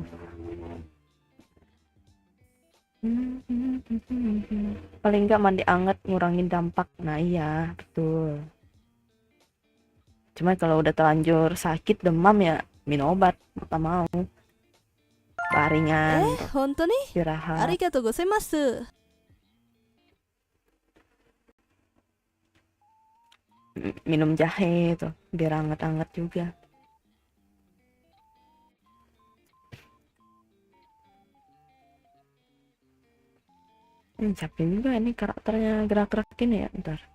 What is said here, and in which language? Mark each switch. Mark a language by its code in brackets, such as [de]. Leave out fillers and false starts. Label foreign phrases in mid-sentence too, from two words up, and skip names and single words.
[id] Paling nggak mandi anget ngurangin dampak. Nah iya, betul. Cuma kalau udah terlanjur sakit demam ya minum obat, tak mau. baringan tuh, [ja] 本当にあ [id] istirahat. [ja] りがとうございます。 [id] Minum jahe tuh biar anget-anget juga. Capek juga ini karakternya gerak-gerak gini ya, ntar.